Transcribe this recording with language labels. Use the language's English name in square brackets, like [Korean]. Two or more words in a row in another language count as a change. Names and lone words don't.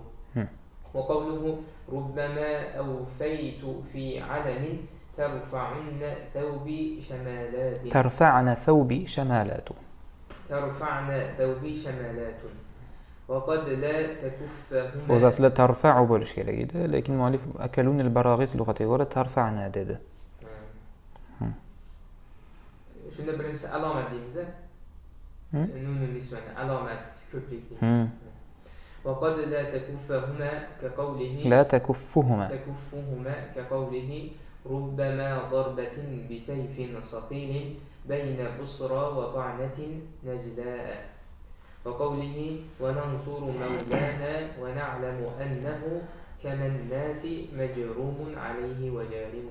[Arabic] وقوله ربما أوفيت في علم ترفعن ثوبي شمالات. ترفعن ثوبي شمالات. ترفعن ثوبي شمالات. وقد لا تكفهما. [Uzbek] o'zi aslida tarfa'u bo'lish kerak edi, lekin muallif [Arabic] أكلون البراغيث [Uzbek] lug'atiga ko'ra tarfa'na dedi. Shunda birinchisi alomat deymiz. Nunun nisbani alomat ko'plik. [Arabic] وقد لا تكفهما كقوله لا تكفهما كقوله ربما ضربة بسيف صقيل بين بصرى وطعنة نجلاء. وقوله وننصر مولانا ونعلم أنه كما الناس مجروم عليه وجارم.